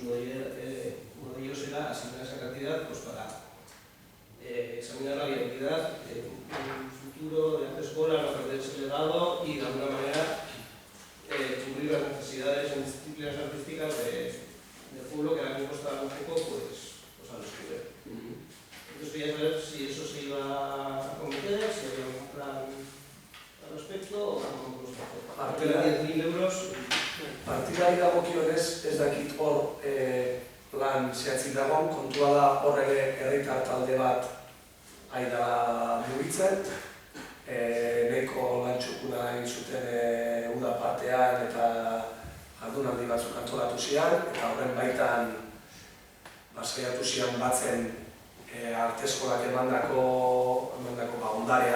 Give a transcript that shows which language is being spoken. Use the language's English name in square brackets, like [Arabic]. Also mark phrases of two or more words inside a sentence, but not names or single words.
[Spanish] Uno de ellos era asignar esa cantidad para examinar la viabilidad de un futuro de la autoescuela, no perder ese legado y de alguna manera cubrir las necesidades en disciplinas artísticas del pueblo que ahora mismo está un poco a los que ver. Entonces quería saber si eso se iba a cometer, si había un plan al respecto o cómo lo está haciendo. 10.000 euros. [Basque] Partidari dagokionez ez dakit hor plan zehatzik dagoen, kontua da hor ere herritar talde bat aida mugitzen, nahiko lan txukuna egin zuten uda partean eta jardunaldi batzuk antolatu zian, eta horren baitan saiatu zian batzen arte eskolak emandako ondarea,